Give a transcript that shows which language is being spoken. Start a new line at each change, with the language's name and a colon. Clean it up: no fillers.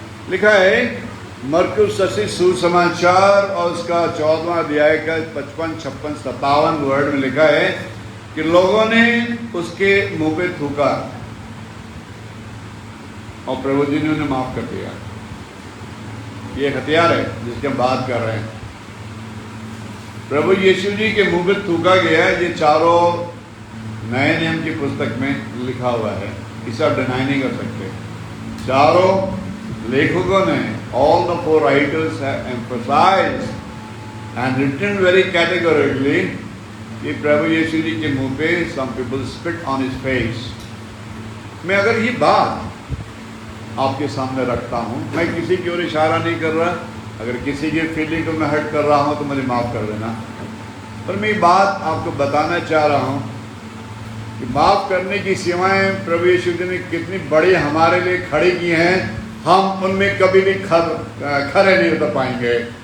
Hindi: लिखा है मरकुस रचित सुसमाचार और उसका 14वां अध्याय का 55, 56, 57 वर्ड में लिखा है कि लोगों ने उसके मुंह पे थूका और प्रभु जी ने उन्हें माफ कर दिया। ये हथियार है जिसकी हम बात कर रहे हैं। प्रभु यीशु जी के मुंह पे थूका गया। ये चारों नए नियम की पुस्तक में लिखा हुआ है, इसे आप डिनाई नहीं कर सकते। चारों लेखकों ने,
English: all the 4 writers have emphasized and written very categorically
Hindi: कि प्रभु यीशु जी के मुंह पे
English: some people spit on his face।
Hindi: मैं अगर ये बात आपके सामने रखता हूँ। मैं किसी की ओर इशारा नहीं कर रहा, अगर किसी की फीलिंग को मैं हर्ट कर रहा हूँ तो मुझे माफ़ कर देना। पर मैं ये बात आपको बताना चाह रहा हूँ कि माफ़ करने की सीमाएं प्रभु यीशु जी ने कितनी बड़ी हमारे लिए खड़ी की हैं, हम उनमें कभी भी खरे नहीं उतर पाएंगे।